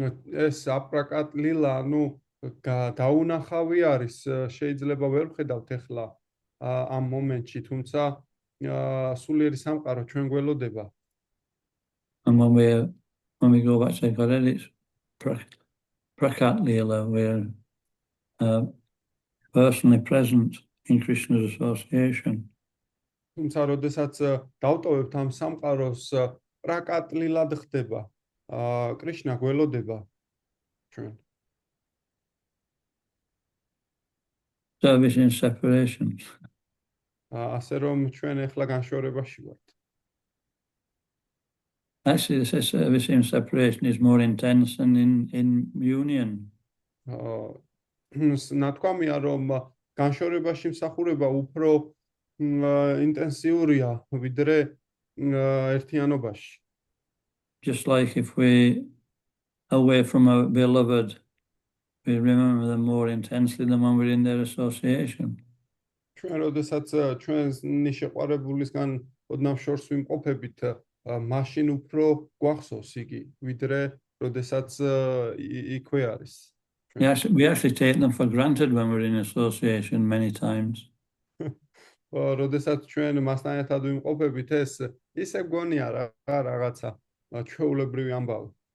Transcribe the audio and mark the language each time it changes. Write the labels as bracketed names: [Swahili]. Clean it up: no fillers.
[Georgian] ეს აპრაკატ ლილა, დაუნახავი არის, შეიძლება ვერ ვხედავთ ახლა ამ მომენტში, თუმცა სულიერი სამყარო ჩვენ გველოდება. [English] And when we go back to God, it's prakat Leela. We're personally present in Krishna's association. [Georgian] თუმცა როდესაც დავტოვებთ ამ სამყაროს, პრაკატ ლილად ხდება. კრიშნა გველოდება ჩვენ. [English] Service in separation. [Georgian] ასე რომ ჩვენ ახლა განშორებაში ვართ. [English] Actually, the service in separation is more intense than in union. [Georgian] ნათქვამია, რომ განშორებაში მსახურება უფრო ინტენსიურია ვიდრე ერთიანობაში. [English] Just like if we away from our beloved, we remember them more intensely than when we're in their association. [Georgian] ჩვენ როდესაც ჩვენი შეყვარებულისგან ოდნავ შორს ვიმყოფებით, მაშინ უფრო გვახსოვს იგი, ვიდრე როდესაც იქვე არის. [English] We actually take them for granted when we're in association many times. [Georgian] როდესაც ჩვენ მასთან ერთად ვიმყოფებით, ეს ისე გონია რაღაცა ჩვეულებრივი ამბავი.